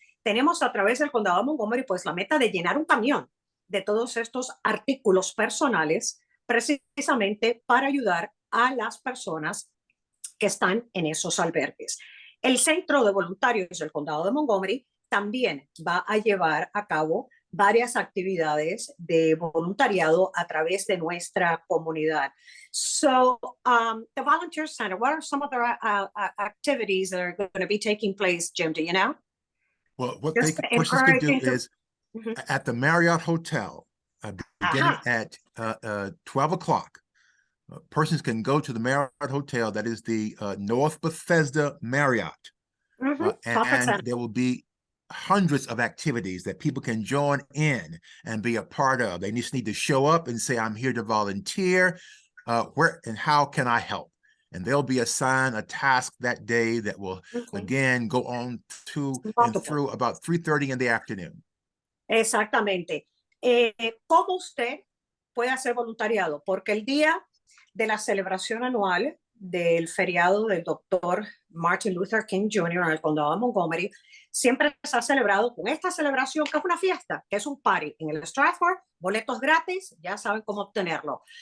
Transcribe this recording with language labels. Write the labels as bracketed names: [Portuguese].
[Spanish] Tenemos a través del condado de Montgomery, pues la meta de llenar un camión de todos estos artículos personales, precisamente para ayudar a las personas que están en esos albergues. El Centro de Voluntarios del Condado de Montgomery también va a llevar a cabo varias actividades de voluntariado a través de nuestra comunidad. [English] So, the Volunteer Center, what are some of the activities that are going to be taking place, Jim? Do you know? Well, what persons can do is at the Marriott Hotel, beginning at 12 o'clock, persons can go to the Marriott Hotel, that is the North Bethesda Marriott, and there will be hundreds of activities that people can join in and be a part of. They just need to show up and say, I'm here to volunteer. Where and how can I help? And they'll be assigned a task that day that will, again, go on to and through about 3:30 in the afternoon. [Spanish] Exactamente. ¿Cómo usted puede hacer voluntariado? Porque el día de la celebración anual del feriado del doctor Martin Luther King Jr. en el condado de Montgomery, siempre se ha celebrado con esta celebración, que es una fiesta, que es un party en el Stratford, boletos gratis, ya saben cómo obtenerlo.